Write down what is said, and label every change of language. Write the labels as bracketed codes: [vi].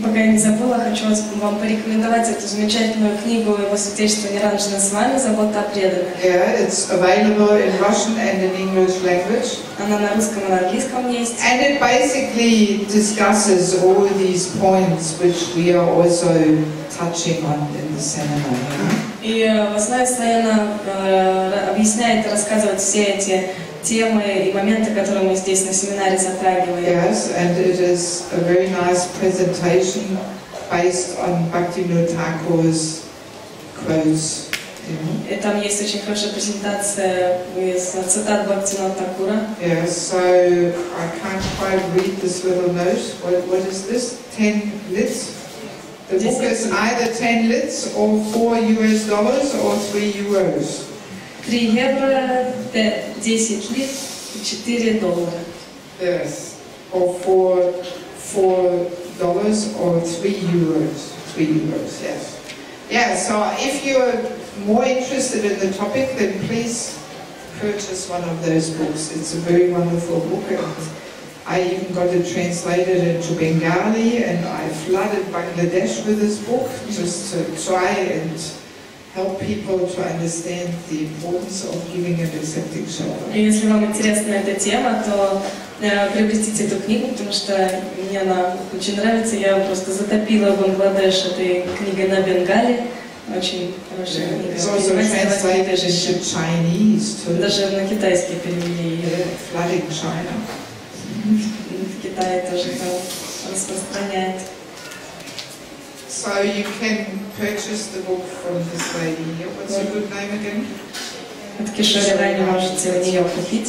[ru] Пока я не забыла, хочу вам порекомендовать эту замечательную книгу Его Святейшества Ниранджана Свами «Забота о преданных». [en] Yeah, it's available in Russian and in English language. [ru] Она на русском и на английском есть. [en] And it basically discusses all these points which we are also touching on in the seminar. [ru] И в основе своей она объясняет и рассказывает все эти темы и моменты, которые мы здесь на семинаре затрагиваем. [en] Yes, and it is a very nice presentation based on Bhaktivinoda Thakur's quotes. [ru] И там есть очень хорошая презентация из цитат Бхактивинода Thakura. [en] Yes, so I can't quite read this little note. What is this? 10 lids? The book is either 10 lids or $4 or 3 euros. [ru] 3 евро, 10 лит, $4. [en] Yes, or $4 or 3 euros. 3 euros, yes. Yeah, so if you're more interested in the topic, then please purchase one of those books. It's a very wonderful book, and I even got it translated into Bengali, and I flooded Bangladesh with this book just to try and help people to understand the importance of giving and accepting shelter. [ru] И если вам интересна эта тема, то приобретите эту книгу, потому что мне она очень нравится. Я просто затопила Бангладеш этой книгой на Бенгале. Очень хорошая книга. [en] It's also translated into Chinese too. [ru] Даже на китайский перевели ее. [en] Flooding China. [ru] В Китае тоже там распространяет. [en] So you can purchase the book from this lady here. What's your good name again? [ru] От Кишори Рани можете у нее купить